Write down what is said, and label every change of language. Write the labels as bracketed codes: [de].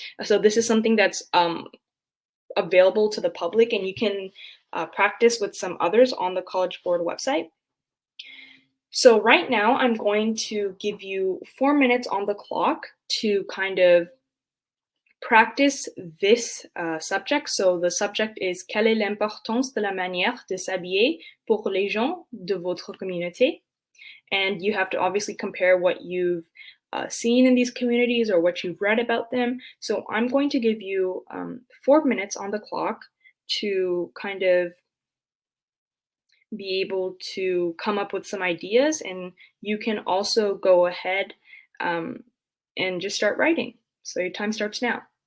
[en] So this is something that's available to the public, and you can practice with some others on the College Board website. So right now I'm going to give you 4 minutes on the clock to kind of practice this subject. So the subject is [fr] quelle est l'importance de la manière de s'habiller pour les gens de votre communauté? [en] And you have to obviously compare what you've seen in these communities or what you've read about them. So I'm going to give you 4 minutes on the clock to kind of be able to come up with some ideas, and you can also go ahead and just start writing. So your time starts now.